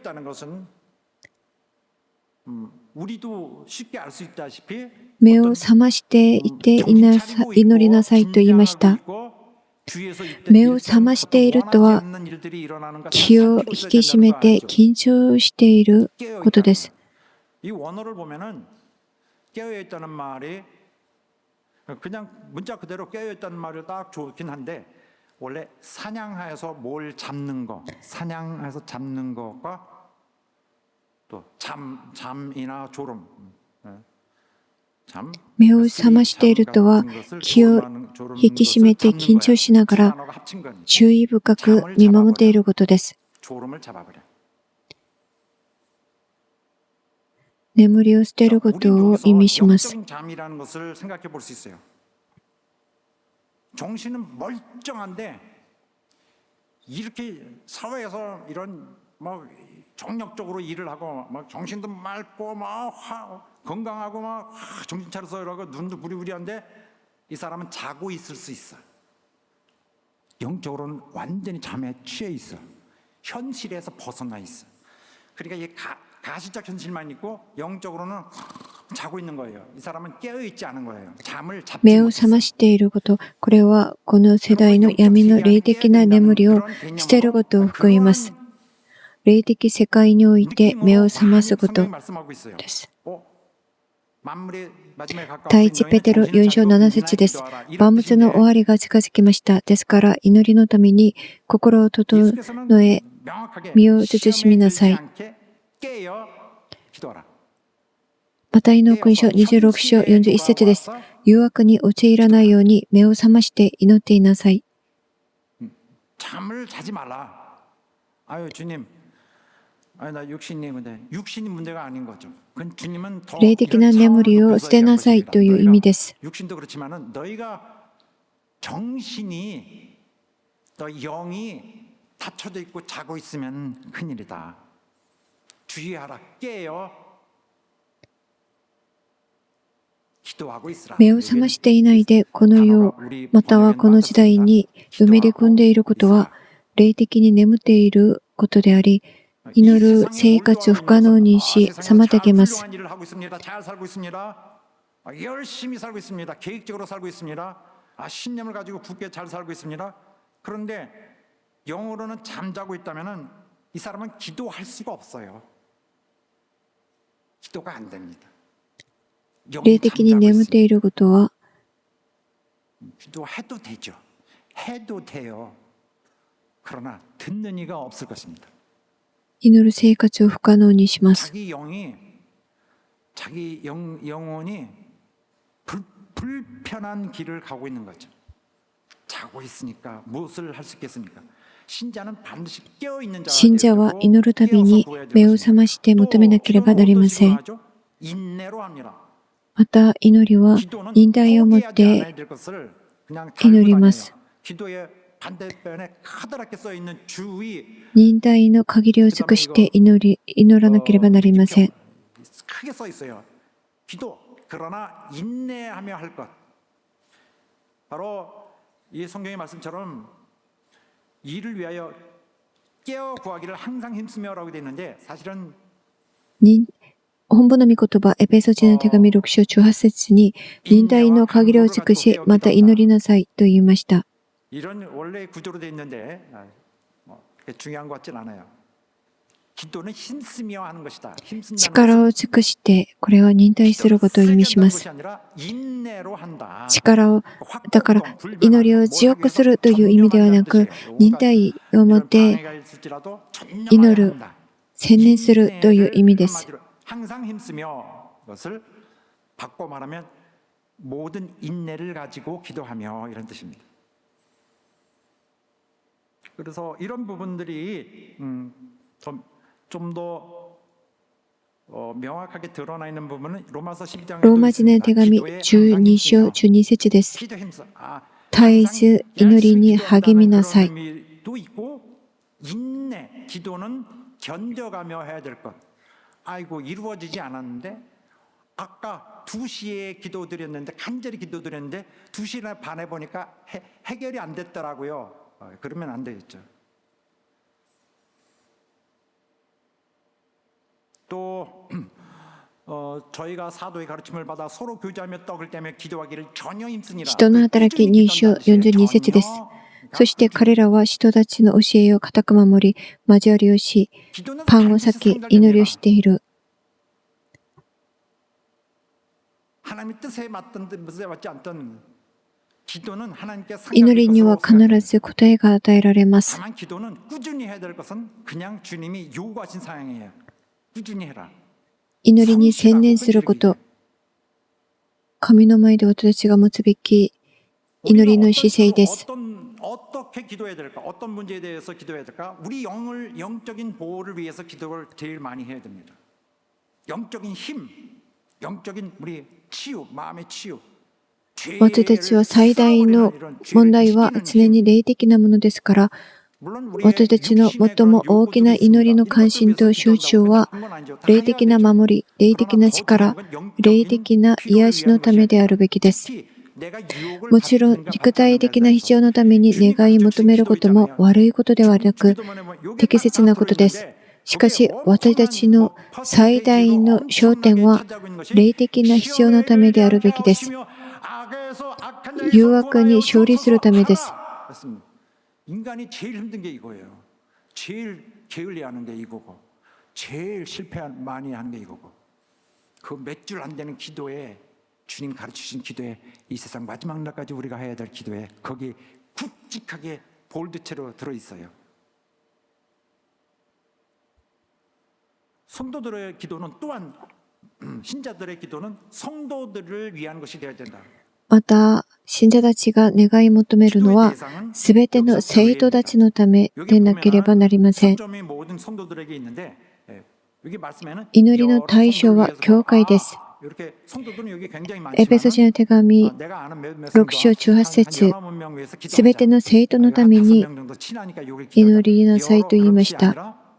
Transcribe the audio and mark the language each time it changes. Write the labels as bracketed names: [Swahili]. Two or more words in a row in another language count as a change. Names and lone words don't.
[Japanese] 目を覚ましていて祈りなさいと言いました。目を覚ましているとは、気を引き締めて緊張していることです。 [Korean] 그냥 문자 그대로 깨어있다는 말이 딱 좋긴 한데 원래 사냥해서 뭘 잡는 거, 사냥해서 잡는 거가 또 잠이나 졸음, [Japanese] 目を覚ましているとは、気を引き締めて緊張しながら注意深く見守っていることです。眠りを捨てることを意味します。 [Korean] 정신은 멀쩡한데 이렇게 사회에서 이런 막 정력적으로 일을 하고 막 정신도 맑고 막 건강하고 막 정신 차려서 이러고 눈도 부리부리한데 이 사람은 자고 있을 수 있어. 영적으로는 완전히 잠에 취해 있어. 현실에서 벗어나 있어. 그러니까 이 가시적 현실만 있고 영적으로는 자고 있는 거예요. 이 사람은 깨어 있지 않은 거예요. 잠을 잡지 [Japanese] 目を覚ましていること、これはこの世代の闇の霊的な眠りを捨てることを含みます。霊的世界において目を覚ますことです。第一ペテロ4章7節です。万物の終わりが近づきました。ですから祈りのために心を整え、身を慎みなさい。マタイの福音書26章41節です。誘惑に陥らないように目を覚まして祈っていなさい。 [Korean] 잠을 자지 말라. 아유 주님, 아니 나 육신이 문제가 아닌 거죠. 그건 주님은 더 [Japanese] 霊的な眠りを捨てなさいという意味です。 [Korean] 육신도 그렇지만은 너희가 정신이 너 영이 닫혀져 있고 자고 있으면 큰일이다. 주의하라. 깨어. [Japanese] 目を覚ましていないでこの世またはこの時代にのめり込んでいることは霊的に眠っていることであり、祈る生活を不可能にし、妨げます。 [Korean] 일을 하고 있습니다. 잘 살고 있습니다. 열심히 살고 있습니다. 계획적으로 살고 있습니다. 신념을 가지고 굳게 잘 살고 있습니다. 그런데 영으로는 잠자고 있다면은 이 사람은 기도할 수가 없어요. 기도가 안 됩니다. [Japanese] 霊的に眠っていることは、 [Korean] 기도해도 되죠. 해도 돼요. 그러나 듣는 이가 없을 것입니다. [Japanese] 祈る生活を不可能にします。 [Korean] 자기 영혼이 불편한 길을 가고 있는 거죠. 자고 있으니까 무엇을 할 수 있겠습니까? 신자는 반드시 깨어 있는 자. [Japanese] 信者は祈るたびに目を覚まして求めなければなりません。 [Korean] 인내로 합니다. [Japanese] また祈りは忍耐をもって祈ります。 [Korean] 기도의 반대편에 커다랗게 써 있는 주의 [Japanese] 忍耐の限りを尽くして祈らなければなりません。 [Korean] 크게 써 있어요. 기도 그러나 인내하며 할 것. 바로 이 성경의 말씀처럼 이를 위하여 깨어 구하기를 항상 힘쓰며라고 되어 있는데 사실은 [Japanese] 本部の御言葉、エペソ人の手紙6章18節に、忍耐の限りを尽くし、また祈りなさいと言いました。 [Korean] 이런 원래 구조로 되어 있는데 중요한 것 같진 않아요. 기도는 힘쓰며 하는 것이다. [Japanese] 力を尽くして、これは忍耐することを意味します。力を、だから祈りを強くするという意味ではなく、忍耐を持って祈る、専念するという意味です。 [Korean] 항상 힘쓰며 것을 바꿔 말하면 모든 인내를 가지고 기도하며 이런 뜻입니다. 그래서 이런 부분들이 좀 더 명확하게 드러나 있는 부분은 로마서 12장에 [Japanese] ローマ人への手紙12章12節です。絶えず祈りに励みなさい。 [Korean] 인내, 기도는 견뎌가며 해야 될 것. 아이고 이루어지지 않았는데 아까 2시에 기도드렸는데 간절히 기도드렸는데 2시나 반에 보니까 해결이 안 됐더라고요. 그러면 안 되겠죠. 또 저희가 사도의 가르침을 받아 서로 교제하며 떡을 떼며 기도하기를 전혀 힘쓰니라. [Japanese] 人の働き2章42節です。そして彼らは使徒たちの教えを固く守り、交わりをし、パンを裂き、祈りをしている。祈りには必ず答えが与えられます。祈りに専念すること、神の前で私たちが持つべき祈りの姿勢です。 [Korean] 어떻게 기도해야 될까? 어떤 문제에 대해서 기도해야 될까? 우리 영적인 보호를 위해서 기도를 제일 많이 해야 됩니다. 영적인 힘, 영적인 우리 치유, 마음의 치유. [Japanese] 私たちは最大の問題は常に霊的なものですから、私たちの最も大きな祈りの関心と集中は、霊的な守り、霊的な力、霊的な癒しのためであるべきです。もちろん、肉体的な必要のために願い求めることも悪いことではなく、適切なことです。しかし、私たちの最大の焦点は、霊的な必要のためであるべきです。誘惑に勝利するためです。 [Korean] 인간이 제일 힘든 게 이거예요. 제일 게을리하는 게 이거고, 제일 많이 하는 게 이거고, 그 몇 줄 안 되는 기도에 주님 가르치신 기도에 이 세상 마지막 날까지 우리가 해야 될 기도에 거기 굵직하게 볼드체로 들어 있어요. 성도들의 기도는 또한 신자들의 기도는 성도들을 위한 것이 되어야 된다. [Japanese] また、信者たちが願い求めるのは、すべての生徒たちのためでなければなりません。祈りの対象は教会です。エペソ人の手紙6章18節、すべての生徒のために祈りなさいと言いました。